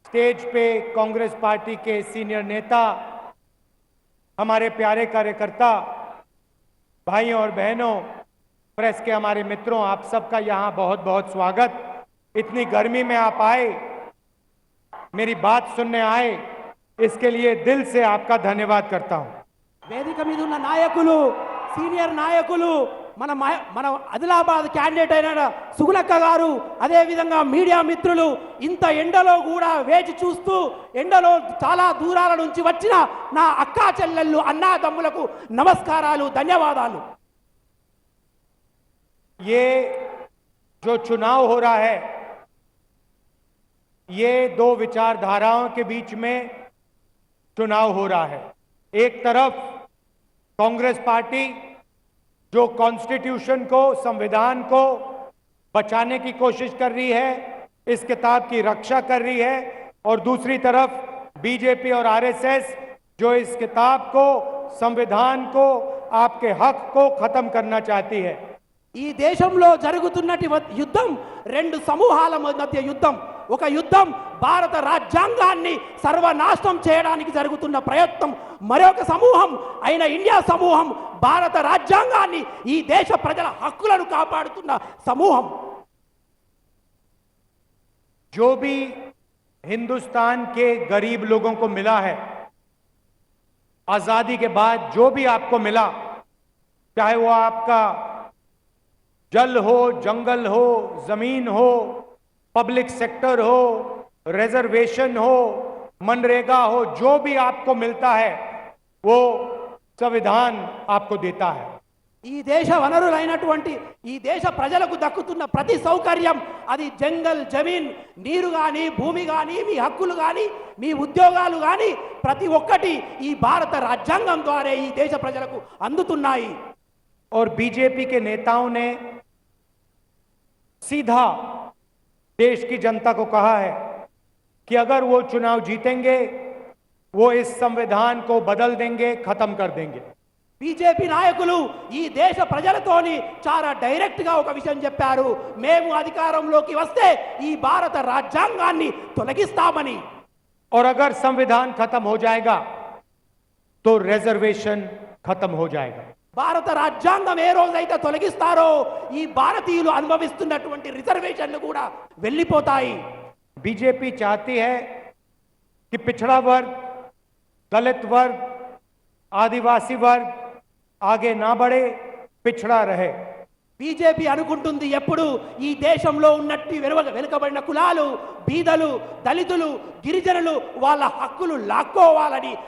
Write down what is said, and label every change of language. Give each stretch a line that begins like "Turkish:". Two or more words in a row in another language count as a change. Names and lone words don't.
Hindi: स्टेज पे कांग्रेस पार्टी के सीनियर नेता, हमारे प्यारे कार्यकर्ता, भाइयों और बहनों, प्रेस के हमारे मित्रों, आप सबका यहाँ बहुत बहुत स्वागत। इतनी गर्मी में आप आए, मेरी बात सुनने आए, इसके लिए दिल से आपका धन्यवाद करता हूँ।
Telugu: వేదిక మీద ఉన్న నాయకులు, సీనియర్ నాయకులు, మన ఆదిలాబాద్ క్యాండిడేట్ అయిన సుగులక్క గారు, అదే విధంగా మీడియా మిత్రులు, ఇంత ఎండలో కూడా వేచి చూస్తూ ఎండలో చాలా దూరాల నుంచి వచ్చిన నా అక్కా చెల్లెళ్ళు, అన్నాదమ్ములకు నమస్కారాలు, ధన్యవాదాలు।
Hindi: ये जो चुनाव हो रहा है, ये दो विचारधाराओं के बीच में चुनाव हो रहा है। एक तरफ कांग्रेस पार्टी जो कॉन्स्टिट्यूशन को, संविधान को बचाने की कोशिश कर रही है, इस किताब की रक्षा कर रही है, और दूसरी तरफ बीजेपी और आरएसएस जो इस किताब को, संविधान को, आपके हक को खत्म करना चाहती है।
Telugu: ఈ దేశంలో జరుగుతున్నటి యుద్ధం రెండు సమూహాల మధ్య యుద్ధం। ఒక యుద్ధం భారత రాజ్యాంగాన్ని సర్వనాశనం చేయడానికి జరుగుతున్న ప్రయత్నం, మరొక సమూహం అయిన ఇండియా సమూహం భారత రాజ్యాంగాన్ని, ఈ దేశ ప్రజల హక్కులను కాపాడుతున్న సమూహం।
Hindi: जो भी हिंदुस्तान के गरीब लोगों को मिला है, आजादी के बाद जो भी आपको मिला, चाहे वो आपका जल हो, जंगल हो, जमीन हो,
English: public sector
Hindi: हो, रिजर्वेशन हो, मनरेगा हो, जो भी आपको मिलता है वो संविधान आपको देता है।
Telugu: ఈ దేశ వనరులైనటువంటి ఈ దేశ ప్రజలకు దక్కుతున్న ప్రతి సౌకర్యం, అది
Hindi: जंगल, जमीन,
Telugu: నీరు గాని, భూమి గాని, మీ హక్కులు గాని, మీ ఉద్యోగాలు గాని, ప్రతి ఒక్కటి ఈ భారత రాజ్యాంగం ద్వారా ఈ దేశ ప్రజలకు అందుతున్నాయి।
Hindi: और बीजेपी के नेताओं ने सीधा देश की जनता को कहा है कि अगर वो चुनाव जीतेंगे, वो इस संविधान को बदल देंगे, खत्म कर देंगे।
Telugu: బీజేపీ నాయకులు ఈ దేశ ప్రజలతోని చాలా డైరెక్ట్ గా ఒక విషయం చెప్పారు, మేము అధికారంలోకి వస్తే ఈ భారత రాజ్యాంగాన్ని తొలగిస్తామని।
Hindi: और अगर संविधान खत्म हो जाएगा तो रिजर्वेशन खत्म हो जाएगा।
Telugu: భారత రాజ్యాంగం ఏ రోజైతే తొలగిస్తారో ఈ భారతీయులు అనుభవిస్తున్నటువంటి రిజర్వేషన్లు కూడా వెళ్ళిపోతాయి।
Hindi: बीजेपी चाहती है कि पिछड़ा वर्ग, दलित वर्ग, आदिवासी वर्ग आगे ना बढ़े, पिछड़ा रहे।
Telugu: బీజేపీ అనుకుంటుంది ఎప్పుడు ఈ దేశంలో ఉన్నట్టు వెనుకబడిన కులాలు, బీదలు, దళితులు, గిరిజనులు వాళ్ళ హక్కులు లాక్కోవాలని